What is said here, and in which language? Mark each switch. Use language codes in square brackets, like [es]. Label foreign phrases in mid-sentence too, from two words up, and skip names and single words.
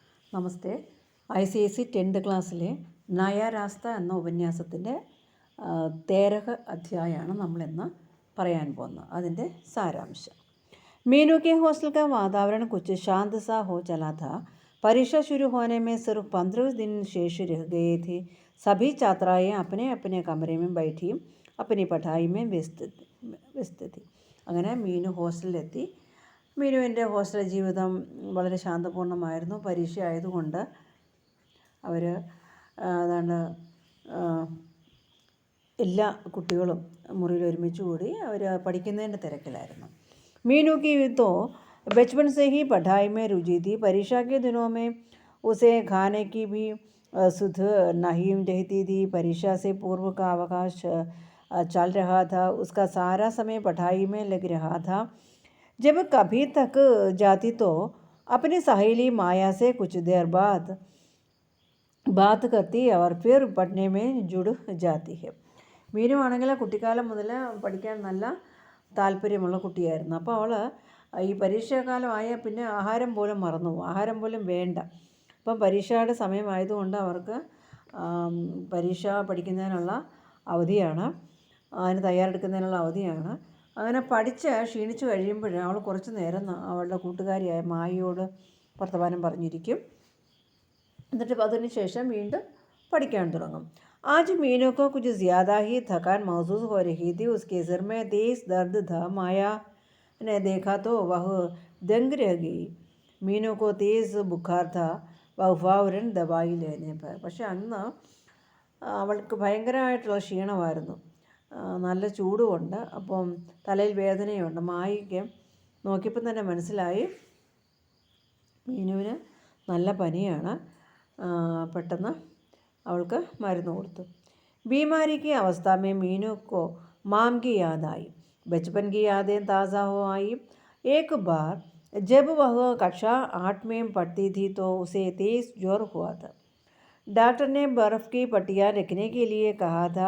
[ml] നമസ്തേ. ICSE 10th ക്ലാസ്സിലെ നയാ രാസ്ത എന്ന ഉപന്യാസത്തിൻ്റെ 13 അധ്യായമാണ് നമ്മളിന്ന് പറയാൻ പോകുന്നത്. അതിൻ്റെ സാരാംശം. [hi] मीनू के हॉस्टल का वातावरण कुछ शांत सा हो चला था. परीक्षा शुरू होने में सिर्फ 15 दिन शेष रह गए थे. सभी छात्राएँ अपने अपने कमरे में बैठी अपनी पढ़ाई में व्यस्त थी. [ml] അങ്ങനെ മീനു ഹോസ്റ്റലിലെത്തി. മീനുവിൻ്റെ ഹോസ്റ്റൽ ജീവിതം വളരെ ശാന്തപൂർണ്ണമായിരുന്നു. പരീക്ഷ ആയതുകൊണ്ട് അവർ എല്ലാ കുട്ടികളും മുറിയിൽ ഒരുമിച്ച് കൂടി അവർ പഠിക്കുന്നതിൻ്റെ തിരക്കിലായിരുന്നു. [hi] मीनू की तो बचपन से ही पढ़ाई में रुचि थी. परीक्षा के दिनों में उसे खाने की भी सुध नहीं रहती थी. परीक्षा से पूर्व का अवकाश चल रहा था. उसका सारा समय पढ़ाई में लग रहा था. जब कभी थक जाती तो अपनी सहेली माया से कुछ देर बाद बात करती और फिर पढ़ने में जुड़ जाती है. [ml] മീനു ആണെങ്കിൽ കുട്ടിക്കാലം മുതൽ പഠിക്കാൻ നല്ല താല്പര്യമുള്ള കുട്ടിയായിരുന്നു. അപ്പോൾ അവൾ ഈ പരീക്ഷാകാലമായ പിന്നെ ആഹാരം പോലും മറന്നുപോകും, ആഹാരം പോലും വേണ്ട. അപ്പം പരീക്ഷയുടെ സമയമായതുകൊണ്ട് അവർക്ക് പരീക്ഷ പഠിക്കുന്നതിനുള്ള അവധിയാണ്, അതിന് തയ്യാറെടുക്കുന്നതിനുള്ള അവധിയാണ്. അങ്ങനെ പഠിച്ച് ക്ഷീണിച്ച് കഴിയുമ്പോൾ അവൾ കുറച്ച് നേരം അവളുടെ കൂട്ടുകാരിയായ മായയോട് വർത്തമാനം പറഞ്ഞിരിക്കും. എന്നിട്ട് അതിന് ശേഷം വീണ്ടും പഠിക്കാൻ തുടങ്ങും. [hi] आज मीनू को कुछ ज़्यादा ही थकान महसूस हो रही थी. उसके सिर में तेज दर्द था. माया ने देखा तो वह दंग रह गई. मीनू को तेज़ बुखार था. वह फौरन दवाई लेने पर. [ml] പക്ഷെ അന്ന് അവൾക്ക് ഭയങ്കരമായിട്ടുള്ള ക്ഷീണമായിരുന്നു, നല്ല ചൂടുമുണ്ട്, അപ്പം തലയിൽ വേദനയുണ്ട്. മായയ്ക്ക് നോക്കിയപ്പം തന്നെ മനസ്സിലായി മീനുവിന് നല്ല പനിയാണ്. പെട്ടെന്ന് അവൾക്ക് മരുന്ന് കൊടുത്തു. [hi] बीमारी की अवस्था में मीनू को माम की याद आई. बचपन की यादें ताज़ा हो आई. एक बार जब वह कक्षा 8 में पढ़ती थी तो उसे तेज़ ज्वर हुआ था. डॉक्टर ने बर्फ़ की पट्टियाँ रखने के लिए कहा था.